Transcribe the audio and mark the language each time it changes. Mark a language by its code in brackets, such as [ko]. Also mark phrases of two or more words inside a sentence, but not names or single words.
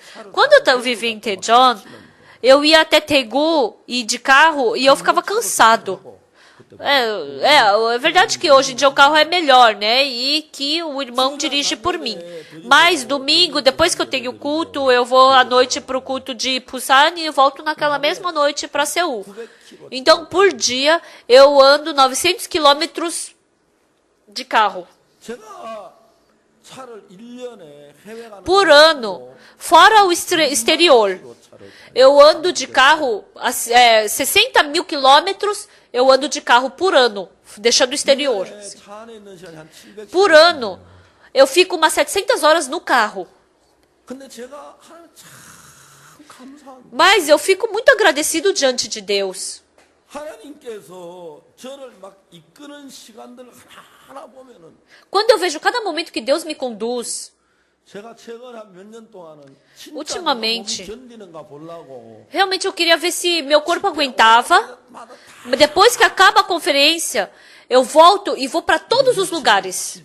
[pt] Quando eu vivia em Daejeon, eu ia até Daegu e de carro e eu ficava cansado. É verdade que hoje em dia o carro é melhor, né? E que o irmão dirige por mim. Mas domingo, depois que eu tenho culto, eu vou à noite para o culto de Busan e eu volto naquela mesma noite para Seul. Então, por dia, eu ando 900 quilômetros de carro. [ko] 제가 차를 1년에 해외 가는 [pt] Por ano, fora o exterior. Eu ando de carro, 60 mil quilômetros, eu ando de carro por ano, deixando o exterior. [ko] 차 안에 있는 시간이 한 700. [pt] Por ano, eu fico umas 700 horas no carro. [ko] 근데 제가 하나님 참 감사합니다. [pt] Mas eu fico muito agradecido diante de Deus. [ko] 하나님께서 저를 막 이끄는 시간들 하나 보면은 [pt] Quando eu vejo cada momento que Deus me conduz, Ultimamente, realmente eu queria ver se meu corpo aguentava. Mas depois que acaba a conferência, eu volto e vou para todos os lugares.